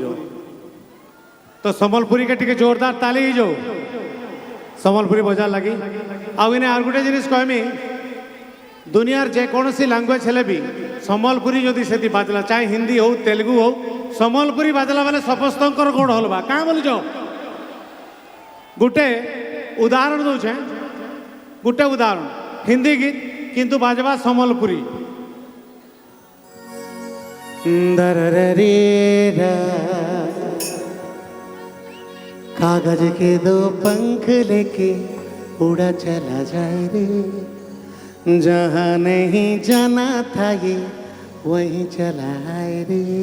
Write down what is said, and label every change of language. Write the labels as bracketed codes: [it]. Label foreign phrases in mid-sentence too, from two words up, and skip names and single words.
[spv] ତ ସମ୍ବଲପୁରୀକେ ଟିକେ ଜୋରଦାର ତାଲି ହେଇଯାଉ ସମ୍ବଲପୁରୀ ବଜାର ଲାଗି। ଆଉ ଏନେ ଆଉ ଗୋଟେ ଜିନିଷ କହିମି, ଦୁନିଆର ଯେକୌଣସି ଲାଙ୍ଗୁଏଜ ହେଲେ ବି ସମ୍ବଲପୁରୀ ଯଦି ସେଠି ବାଜିଲା, ଚାहे ହିନ୍ଦୀ ହଉ ତେଲୁଗୁ ହଉ, ସମ୍ବଲପୁରୀ ବାଜିଲା ବେଲେ ସମସ୍ତଙ୍କର ଗୋଡ଼ ହଲବା। କାଁ ବୋଲୁଛ? ଗୋଟେ ଉଦାହରଣ ଦୁଚେ, ଗୋଟେ ଉଦାହରଣ ହିନ୍ଦୀ ଗୀତ କିନ୍ତୁ ବାଜବା ସମ୍ବଲପୁରୀ। [hi] कागज के दो पंख लेके उड़ा चला जाए रे, जहाँ नहीं जाना था ये वहीं चला आए रे।